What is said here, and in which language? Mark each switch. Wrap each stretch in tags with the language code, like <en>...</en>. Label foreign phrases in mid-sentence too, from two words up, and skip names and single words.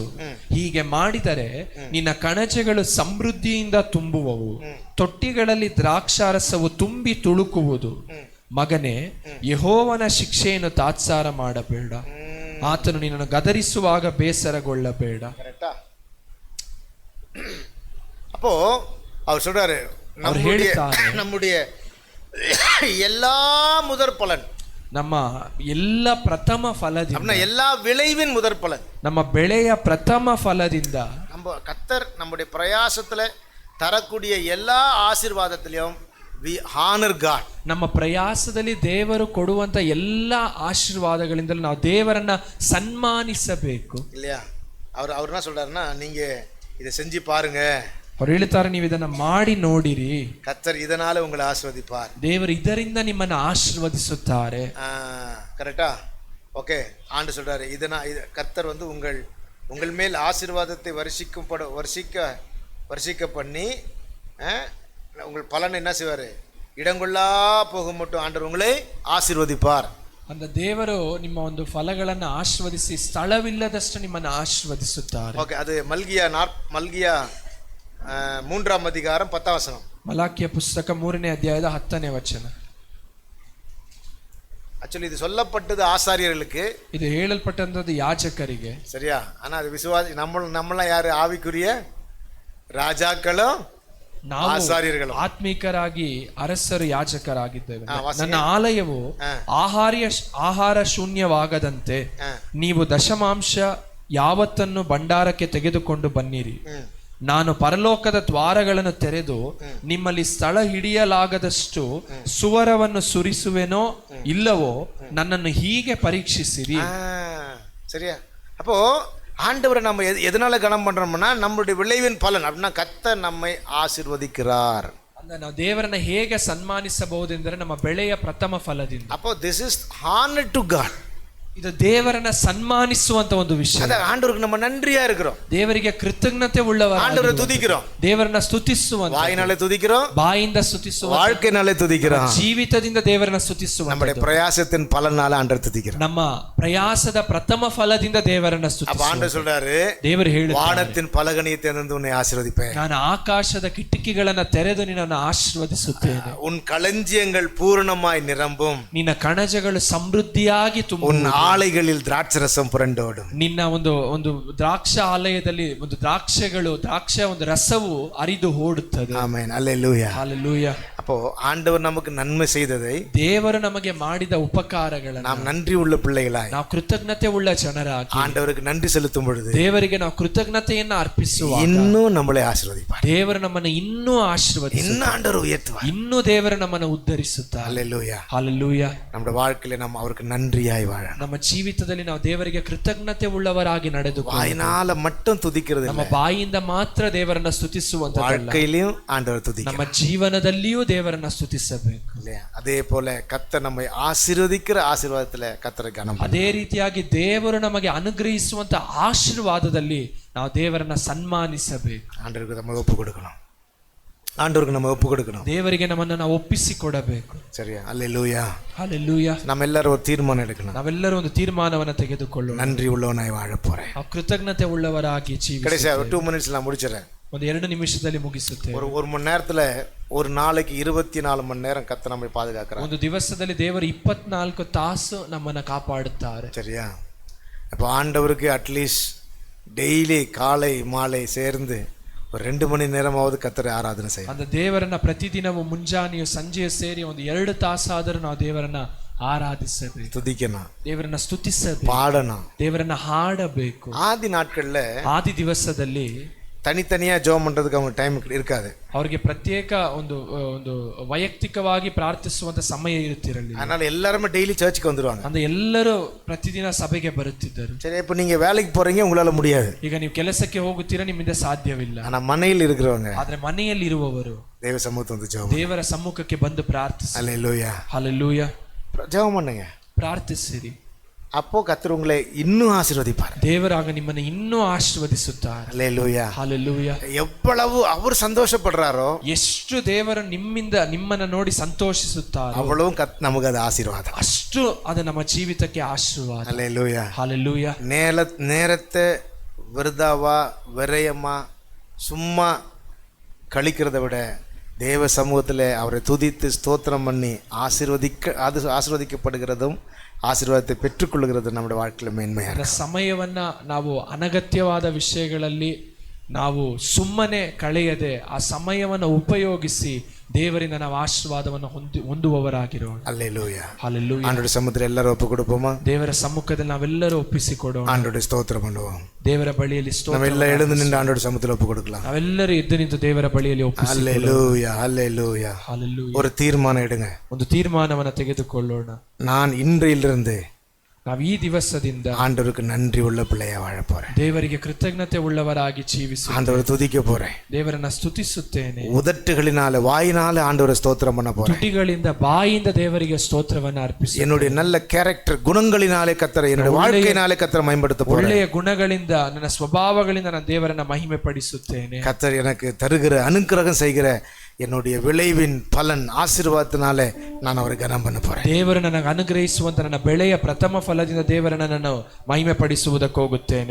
<kn>ಹೀಗೆ ಮಾಡಿದರೆ ನಿನ್ನ ಕಣಜಗಳು ಸಮೃದ್ಧಿಯಿಂದ ತುಂಬುವವು, ತೊಟ್ಟಿಗಳಲ್ಲಿ ದ್ರಾಕ್ಷಾರಸವು ತುಂಬಿ ತುಳುಕುವುದು. ಮಗನೇ, ಯೆಹೋವನ ಶಿಕ್ಷೆಯನ್ನು ತಾತ್ಸಾರ ಮಾಡಬೇಡ, ಆತನು ನಿನ್ನನ್ನು ಗದರಿಸುವಾಗ ಬೇಸರಗೊಳ್ಳಬೇಡ.</kn> <ta>அப்போ அவர் சொல்றாரு, நம்முடைய எல்லா முதற் பலன்,</ta> <kn>ನಮ್ಮ ಎಲ್ಲ ಪ್ರಥಮ ಫಲದಿಂದ,</kn> <ta>எல்லா விளைவின் முதற் பலன்,</ta> <kn>ನಮ್ಮ ಬೆಳೆಯ ಪ್ರಥಮ ಫಲದಿಂದ</kn> <ta>நம்ம கர்த்தர் நம்முடைய பிரயாசத்துல தரக்கூடிய எல்லா ஆசீர்வாதத்திலையும்</ta> <en>we honor God.</en> <kn>ನಮ್ಮ ಪ್ರಯಾಸದಲ್ಲಿ ದೇವರು ಕೊಡುವಂತ ಎಲ್ಲ ಆಶೀರ್ವಾದಗಳಿಂದಲೂ ನಾವು ದೇವರನ್ನ ಸನ್ಮಾನಿಸಬೇಕು.</kn> <ta>இல்லையா? அவர் என்ன சொல்றாருன்னா, நீங்க இதை செஞ்சு பாருங்க,</ta> <kn>ಅವ್ರು ಹೇಳ್ತಾರೆ, ನೀವು ಇದನ್ನ ಮಾಡಿ ನೋಡಿರಿ,</kn> <ta>கர்த்தர் இதனால உங்களை ஆசீர்வதிப்பார்.</ta> <kn>ದೇವರು ಇದರಿಂದ ನಿಮ್ಮನ್ನು ಆಶೀರ್ವದಿಸುತ್ತಾರೆ.</kn> <ta>கரெக்டா? ஓகே. ஆண்டு சொல்றாரு, கர்த்தர் வந்து உங்கள் மேல் ஆசீர்வாதத்தை வருஷிக்க பண்ணி உங்கள் பலன் என்ன செய்வார்? இடங்கொள்ளா போக மட்டும் ஆண்டவர் உங்களை ஆசீர்வதிப்பார்.</ta> <kn>அந்த ದೇವರು ನಿಮ್ಮ ಒಂದು ಫಲಗಳನ್ನು ಆಶೀರ್ವದಿಸಿ ಸ್ಥಳವಿಲ್ಲದಷ್ಟು ನಿಮ್ಮನ್ನು ಆಶೀರ್ವದಿಸುತ್ತಾರೆ.</kn> <ta>ஓகே. அது மல்கிய 3ாம் அதிகாரம் 10ாம் வசனம்.</ta> <kn>ಮಲಾಕಿಯ ಪುಸ್ತಕ 3ನೇ ಅಧ್ಯಾಯದ 10ನೇ ವಚನ.</kn> <ta>ஆக்சுவலி இது சொல்லப்பட்டது ಆಸಾರ್ಯர்களுக்கு,</ta> <kn>ಇದು ಹೇಳಲ್ಪಟ್ಟಂತದ್ದು ಯಾಜಕರಿಗೆ,</kn> <ta>சரியா? ஆனா அது விசுவாசி நம்மளாம் யாரு? ஆவிக்குரிய ராஜாக்களும் ஆசாரியர்களும்,</ta> <kn>ಆತ್ಮಿಕರಾಗಿ ಅರಸರು ಯಾಜಕರಾಗಿದ್ದೇವೆ. ನನ್ನ ಆಲಯವು ಆಹಾರ ಶೂನ್ಯವಾಗದಂತೆ ನೀವು ದಶಮಾಂಶ ಯಾವತ್ತನ್ನು ಭಂಡಾರಕ್ಕೆ ತೆಗೆದುಕೊಂಡು ಬನ್ನಿರಿ. ನಾನು ಪರಲೋಕದ ದ್ವಾರಗಳನ್ನು ತೆರೆದು ನಿಮ್ಮಲ್ಲಿ ಸ್ಥಳ ಹಿಡಿಯಲಾಗದಷ್ಟು ಸುವರವನ್ನು ಸುರಿಸುವೆನೋ ಇಲ್ಲವೋ ನನ್ನನ್ನು ಹೀಗೆ ಪರೀಕ್ಷಿಸಿರಿ.</kn> <ta>சரியா? அப்போ ஆண்டவரை நம்ம எதனால கனம் பண்றோம்னா, நம்மளுடைய விளைவின் பலன் அப்படின்னா கர்த்தர் நம்மை ஆசீர்வதிக்கிறார்.</ta> <kn>ನಾವು ದೇವರನ್ನ ಹೇಗೆ ಸನ್ಮಾನಿಸಬಹುದೆಂದರೆ ನಮ್ಮ ಬೆಳೆಯ ಪ್ರಥಮ ಫಲದಿಂದ.</kn> <ta>அப்போ</ta> <en>this is honor to God.</en> <kn>ಇದು ದೇವರನ್ನ ಸನ್ಮಾನಿಸುವಂತ ಒಂದು ವಿಷಯ.</kn> <ta>ஆண்டவருக்கு நம்ம நன்றியா இருக்கிறோம்,</ta> <kn>ದೇವರಿಗೆ ಕೃತಜ್ಞತೆ ಉಳ್ಳವರಾಗಿ</kn> <ta>ஆண்டவரை துதிக்கிறோம்,</ta> <kn>ದೇವರನ್ನ ಸ್ತುತಿಸುವಂತ,</kn> <ta>வாயினாலே துதிக்கிறோம்,</ta> <kn>ಬಾಯಿಂದ ಸ್ತುತಿಸುವ,</kn> <ta>வாழ்க்கையினாலே துதிக்கிறோம்,</ta> <kn>ಜೀವಿತದಿಂದ ದೇವರನ್ನ ಸ್ತುತಿಸುವ,</kn> <ta>நம்முடைய பிரயாசத்தின் பலனால ஆண்டவரை துதிக்கிறோம்,</ta> <kn>ನಮ್ಮ ಪ್ರಯಾಸದ ಪ್ರಥಮ ಫಲದಿಂದ ದೇವರನ್ನ ಸ್ತುತಿಸುವ.</kn> <ta>ஆண்டவர் சொல்றாரு,</ta> <kn>ದೇವರು ಹೇಳಿದ್ದಾರೆ,</kn> <ta>வானத்தின் பலகணியை திறந்து உன்னை ஆசீர்வதிப்பேன்,</ta> <kn>ನಾನು ಆಕಾಶದ ಕಿಟಕಿಗಳನ್ನು ತೆರೆದು ನಿನ್ನನ್ನು ಆಶೀರ್ವದಿಸುತ್ತೇನೆ,</kn> <ta>உன் களஞ்சியங்கள் பூரணமாய் நிரம்பும்,</ta> <kn>ನಿನ್ನ ಕಣಜಗಳು ಸಮೃದ್ಧಿಯಾಗಿ ತುಂಬುವುದು,</kn> <ta>ஆலைகளில் திராட்சரசம் புரண்டோடும்,</ta> <kn>ನಿನ್ನ ಒಂದು ದ್ರಾಕ್ಷ ಆಲಯದಲ್ಲಿ ಒಂದು ದ್ರಾಕ್ಷ ಒಂದು ರಸವು ಹರಿದು ಓಡುತ್ತದೆ. ಆಮೆನ್.</kn> <ta>அல்லேலூயா. ஹல்லேலூயா. அப்போ ஆண்டவர் நமக்கு நன்மை செய்ததை,</ta> <kn>ದೇವರು ನಮಗೆ ಮಾಡಿದ ಉಪಕಾರಗಳನ್ನು</kn> <ta>நாம் நன்றி உள்ள பிள்ளைகளாய்,</ta> <kn>ನಾವು ಕೃತಜ್ಞತೆ ಉಳ್ಳ ಜನರಾಗಿ</kn> <ta>ஆண்டவருக்கு நன்றி செலுத்தும் பொழுது</ta> <kn>ದೇವರಿಗೆ ನಾವು ಕೃತಜ್ಞತೆಯನ್ನು ಅರ್ಪಿಸುವಾಗ</kn> <ta>இன்னும் நம்மளை ஆசீர்வதிப்பார்.</ta> <kn>ದೇವರು ನಮ್ಮನ್ನು ಇನ್ನೂ ಆಶೀರ್ವದಿಸುತ್ತಾರೆ,</kn> <ta>இன்னும் ஆண்டவர் உயர்த்துவார்,</ta> <kn>ಇನ್ನೂ ದೇವರು ನಮ್ಮನ್ನು ಉದ್ಧರಿಸುತ್ತಾರೆ.</kn> <ta>அல்லேலூயா. ஹல்லேலூயா. நம்முடைய வாழ்க்கையில நம்ம அவருக்கு நன்றியாய் வாழணும்.</ta> <kn>ನಮ್ಮ ಜೀವಿತದಲ್ಲಿ ನಾವು ದೇವರಿಗೆ ಕೃತಜ್ಞತೆ ಉಳ್ಳವರಾಗಿ ನಡೆದು</kn> <ta>வாயினால மட்டும் துதிக்கிறது</ta> <kn>ನಮ್ಮ ಬಾಯಿಂದ ಮಾತ್ರ ದೇವರನ್ನ ಸ್ತುತಿಸುವಂತ,</kn> <ta>வாழ்க்கையிலும் ஆண்டவர் துதிக்க,</ta> <kn>ನಮ್ಮ ಜೀವನದಲ್ಲಿಯೂ ದೇವರನ್ನ ಸ್ತುತಿಸಬೇಕು.</kn> <ta>அதே போல கர்த்தர் நம்மை ஆசீர்வதிக்கிற ஆசீர்வாதத்துல கர்த்தரை கனம்,</ta> <kn>ಅದೇ ರೀತಿಯಾಗಿ ದೇವರು ನಮಗೆ ಅನುಗ್ರಹಿಸುವಂತ ಆಶೀರ್ವಾದದಲ್ಲಿ ನಾವು ದೇವರನ್ನ ಸನ್ಮಾನಿಸಬೇಕು.</kn> <ta>ஆண்டவருக்கு நம்ம ஒப்பு கொடுக்கணும், ஆண்டவருக்கு நம்ம ஒப்பு கொடுக்கணும்,</ta> <kn>ದೇವರಿಗೆ ನಮ್ಮನ್ನು ನಾವು ಒಪ್ಪಿಸಿಕೊಡಬೇಕು.</kn> <ta>சரியா? அல்லேலூயா. ஹல்லேலೂಯಾ. நம்ம எல்லாரும் ஒரு தீர்மானம் எடுக்கணும்,</ta> <kn>ನಾವೆಲ್ಲರೂ ಒಂದು ತೀರ್ಮಾನವನ್ನು ತೆಗೆದುಕೊಳ್ಳೋಣ,</kn> <ta>நன்றி உள்ளவனாய் வாழ போறேன்.</ta> <kn>ನಾವು ಕೃತಜ್ಞತೆ ಉಳ್ಳವರಾಗಿ ಜೀವಿಸುತ್ತೇವೆ.</kn> <ta>கடைசியா 2 minutes நான் முடிச்சிடறேன்,</ta> <kn>ಒಂದು 2 ನಿಮಿಷದಲ್ಲಿ ಮುಗಿಸುತ್ತೇವೆ.</kn> <ta>ஒரு மணி நேரத்துல ஒரு நாளைக்கு 24 மணி நேரம் கர்த்தர் நம்மை பாதுகாக்கிறார்.</ta> <kn>ಒಂದು ದಿವಸದಲ್ಲಿ ದೇವರು 24 ತಾಸು ನಮ್ಮನ್ನು ಕಾಪಾಡುತ್ತಾರೆ.</kn> <ta>சரியா? அப்போ ஆண்டவருக்கு</ta> <en>at least daily</en> <ta>காலை மாலை சேர்ந்து ஒரு 2 மணி நேரமாவது கர்த்தரை ஆராதனை செய்யணும்.</ta> <kn>அந்த ದೇವರನ್ನ ಪ್ರತಿದಿನವೂ ಮುಂಜಾನೆಯೂ ಸಂಜೆಯೂ ಸೇರಿ ಒಂದು 2 ತಾಸಾದರೂ ನಾವು ದೇವರನ್ನ ಆರಾಧಿಸಬೇಕು,</kn> <ta>துதிக்கணும்,</ta> <kn>ದೇವರನ್ನ ಸ್ತುತಿಸಬೇಕು,</kn> <ta>பாடணும்,</ta> <kn>ದೇವರನ್ನ ಹಾಡಬೇಕು.</kn> <ta>ஆதி நாட்கள்ல</ta> <kn>ಆದಿ ದಿವಸದಲ್ಲಿ</kn> <ta>தனித்தனியா ஜெபம் பண்றதுக்கு அவங்க டைம் இருக்காது,</ta> <kn>ಅವರಿಗೆ ಪ್ರತ್ಯೇಕ ಒಂದು ವೈಯಕ್ತಿಕವಾಗಿ ಪ್ರಾರ್ಥಿಸುವಂತ ಸಮಯ ಇರುತ್ತಿರಲಿಲ್ಲ.</kn> <ta>அதனால எல்லாரும் டெய்லி சர்ச்சுக்கு வந்துருவாங்க.</ta> <kn>ಅಂದ್ರೆ ಎಲ್ಲರೂ ಪ್ರತಿದಿನ ಸಭೆಗೆ ಬರುತ್ತಿದ್ದರು.</kn> <ta>சரி, இப்போ நீங்க வேலைக்கு போறீங்க, உங்களால முடியாது,</ta> <kn>ಈಗ ನೀವು ಕೆಲಸಕ್ಕೆ ಹೋಗುತ್ತೀರಾ, ನಿಮ್ಮಿಂದ ಸಾಧ್ಯವಿಲ್ಲ.</kn> <ta>ஆனா மனையில் இருக்கிறவங்க,</ta> <kn>ಆದ್ರೆ ಮನೆಯಲ್ಲಿ ಇರುವವರು</kn> <ta>தேவ சமூகத்தை வந்து ஜெபம்,</ta> <kn>ದೇವರ ಸಮ್ಮುಖಕ್ಕೆ ಬಂದು ಪ್ರಾರ್ಥಿಸಿ.</kn> <ta>அல்லேலூயா.</ta> <kn>ಹಲ್ಲೇಲೂಯಾ.</kn> <ta>ஜெபம் பண்ணுங்க,</ta> <kn>ಪ್ರಾರ್ಥಿಸಿರಿ.</kn> <ta>அப்போ கர்த்தர் உங்களை இன்னும் ஆசீர்வதிப்பார்.</ta> <kn>ದೇವರಾಗ ನಿಮ್ಮನ್ನು ಇನ್ನೂ ಆಶೀರ್ವದಿಸುತ್ತಾರೆ.</kn> <ta>அல்லேலூயா.</ta> <kn>ಹಲ್ಲೆಲೂಯಾ.</kn> <ta>எவ்வளவு அவர் சந்தோஷப்படுறாரோ</ta> <kn>ಎಷ್ಟು ದೇವರು ನಿಮ್ಮನ್ನ ನೋಡಿ ಸಂತೋಷಿಸುತ್ತಾರೆ,</kn> <ta>அவ்வளவும் நமக்கு அது ஆசீர்வாதம்.</ta> <kn>ಅಷ್ಟು ಅದು ನಮ್ಮ ಜೀವಿತಕ್ಕೆ ಆಶೀರ್ವಾದ.</kn> <ta>அல்லேலூயா.</ta> <kn>ಹಲ್ಲೆಲೂಯಾ.</kn> <ta>நேரத்தை விருதாவா விரயமா சும்மா கழிக்கிறத விட தேவ சமூகத்தில் அவரை துதித்து ஸ்தோத்திரம் பண்ணி ஆசீர்வதிக்கப்படுகிறதும் ஆசீர்வாதத்தை பெற்றுக்கொள்கிறது நம்முடைய வாழ்க்கையில் மேன்மையாக.</ta> <kn>ಸಮಯವನ್ನ ನಾವು ಅನಗತ್ಯವಾದ ವಿಷಯಗಳಲ್ಲಿ ನಾವು ಸುಮ್ಮನೆ ಕಳೆಯದೆ ಆ ಸಮಯವನ್ನು ಉಪಯೋಗಿಸಿ ದೇವರಿಂದ ನಾವು ಆಶೀರ್ವಾದವನ್ನು ಹೊಂದುವವರಾಗಿರೋಣ.</kn> <ta>அல்லேலூயா.</ta> <kn>ಹಲ್ಲೆಲೂಯಾ.</kn> <ta>ஆண்டவருடைய சமூகத்தில் எல்லாரும் ஒப்பு கொடுப்போமா?</ta> <kn>ದೇವರ ಸಮ್ಮುಖದಲ್ಲಿ ನಾವೆಲ್ಲರೂ ಒಪ್ಪಿಸಿಕೊಡೋಣ.</kn> <ta>ஆண்டவருடைய ஸ்தோத்திரம் பண்ணுவோம்.</ta> <kn>ದೇವರ ಬಳಿಯಲ್ಲಿ</kn> <ta>நம்ம எல்லாம் எழுந்து நின்று ஆண்டவருடைய சமூகத்தில் ஒப்பு கொடுக்கலாம்.</ta> <kn>ನಾವೆಲ್ಲರೂ ಎದ್ದು ನಿಂತು ದೇವರ ಬಳಿಯಲ್ಲಿ ಒಪ್ಪಿಸಿಕೊಳ್ಳೋಣ.</kn> <ta>அல்லேலூயா. அல்லேலூயா.</ta> <kn>ಹಲ್ಲೆಲೂಯಾ.</kn> <ta>ஒரு தீர்மானம் எடுங்க.</ta> <kn>ಒಂದು ತೀರ್ಮಾನವನ್ನು ತೆಗೆದುಕೊಳ್ಳೋಣ.</kn> <ta>நான் இன்றிலிருந்து</ta> <kn>ನಾವು ಈ ದಿವಸದಿಂದ</kn> <ta>ஆண்டவருக்கு நன்றி உள்ள பிள்ளையா வாழ போறேன்.</ta> <kn>ದೇವರಿಗೆ ಕೃತಜ್ಞತೆ ಉಳ್ಳವರಾಗಿ ಜೀವಿಸುತ್ತೇನೆ.</kn> <ta>ஆண்டவரை துதிக்க போறேன்.</ta> <kn>ದೇವರನ್ನ ಸ್ತುತಿಸುತ್ತೇನೆ.</kn> <ta>உதட்டுகளினால வாயினால ஆண்டவரை ஸ்தோத்திரம் பண்ண போறேன்.</ta> <kn>ತುಟಿಗಳಿಂದ ಬಾಯಿಂದ ದೇವರಿಗೆ ಸ್ತೋತ್ರವನ್ನು ಅರ್ಪಿಸುತ್ತೇನೆ.</kn> <ta>என்னுடைய நல்ல கேரக்டர் குணங்களினாலே கர்த்தரை என்னுடைய வாழ்க்கையினாலே கர்த்தரை மகிமைப்படுத்த போறேன்.</ta> <kn>ಒಳ್ಳೆಯ ಗುಣಗಳಿಂದ ನನ್ನ ಸ್ವಭಾವಗಳಿಂದ ನಾನು ದೇವರನ್ನ ಮಹಿಮೆ ಪಡಿಸುತ್ತೇನೆ.</kn> <ta>கர்த்தர் எனக்கு தருகிற அனுக்கிரகம் செய்கிற என்னுடைய விளைவின் பலன் ஆசீர்வாதத்தினாலே நான் அவரை கனம் பண்ண போறேன்.</ta> <kn>ದೇವರು ನನಗೆ ಅನುಗ್ರಹಿಸುವಂತ ನನ್ನ ಬೆಳೆಯ ಪ್ರಥಮ ಫಲದಿಂದ ದೇವರನ್ನ ನಾನು ಮಹಿಮೆ ಪಡಿಸುವುದಕ್ಕೆ ಹೋಗುತ್ತೇನೆ.</kn>